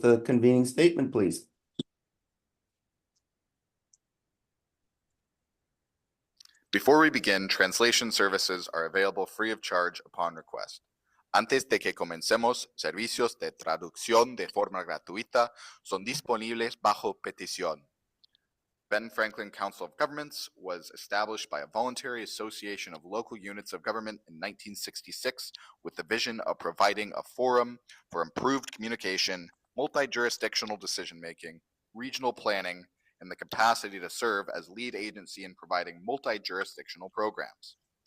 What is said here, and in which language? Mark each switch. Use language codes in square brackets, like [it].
[en] the convening statement, please. Before we begin, translation services are available free of charge upon request. [es] Antes de que comencemos, servicios de traducción de forma gratuita son disponibles bajo petición. [en] Benton-Franklin Council of Governments was established by a voluntary association of local units of government in 1966 with the vision of providing a forum for improved communication, multi-jurisdictional decision-making, regional planning, and the capacity to serve as lead agency in providing multi-jurisdictional programs.